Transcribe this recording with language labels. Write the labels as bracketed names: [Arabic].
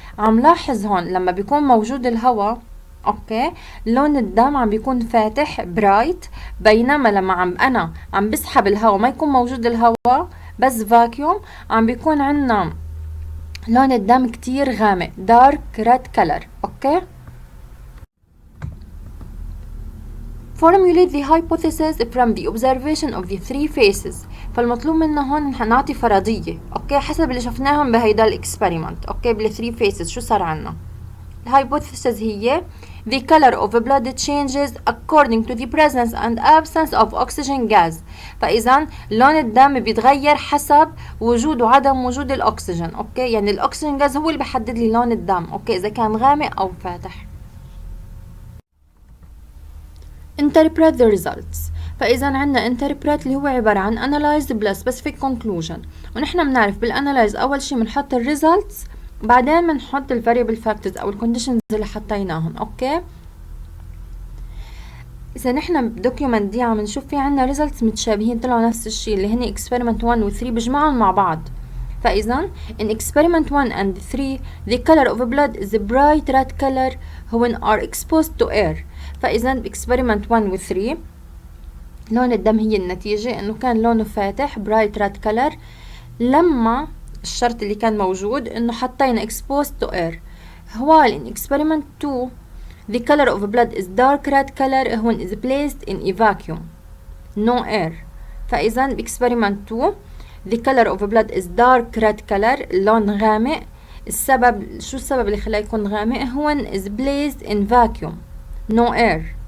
[Arabic] عم لاحظ هون لما بيكون موجود الهواء اوكي لون الدم عم بيكون فاتح برايت، بينما لما انا عم بسحب الهواء ما يكون موجود الهواء بس فاكيوم عم بيكون عنا لون الدم كتير غامق [English] dark red color. Okay formulate the hypothesis from the observation of the 3 phases. [Arabic] فالمطلوب منا هون نعطي فرضية اوكي حسب اللي شفناهم بهيدا الاكسبيرمنت. اوكي بال 3 phases شو صار عنا؟ الهايبوثيسيس هي [English] the color of blood changes according to the presence and absence of oxygen gas. [Arabic] فإذا لون الدم بيتغير حسب وجود وعدم وجود الأكسجين. أوكي يعني الأكسجين غاز هو اللي بيحدد لي لون الدم أوكي إذا كان غامق أو فاتح. [English] interpret the results. [Arabic] فإذا عنا [English] interpret [Arabic] اللي هو عبارة عن [English] analyze plus specific conclusion. [Arabic] ونحن بنعرف بالanalyze أول شي بنحط الريزلتس بعدين بنحط الفاريبل فاكتورز او الكونديشنز اللي حطيناهم. اوكي اذا نحن بالدوكيومنت دي عم نشوف في عنا ريزلتس متشابهين طلعوا نفس الشيء اللي هن experiment 1 و 3 بجمعهم مع بعض. [English] فاذا in experiment 1 and 3 the color of blood is a bright red color when are exposed to air. [Arabic] فاذا experiment 1 و 3 لون الدم هي النتيجة انه كان لونه فاتح [English] bright red color [Arabic] لما الشرط اللي كان موجود انه حطينا [English] exposed to air. while in experiment 2 the color of blood is dark red color when is placed in a vacuum no air. فاذا experiment 2 the color of blood is dark red color [Arabic] اللون غامق. السبب شو السبب اللي خلاه يكون غامق؟ [English] when is placed in vacuum no air.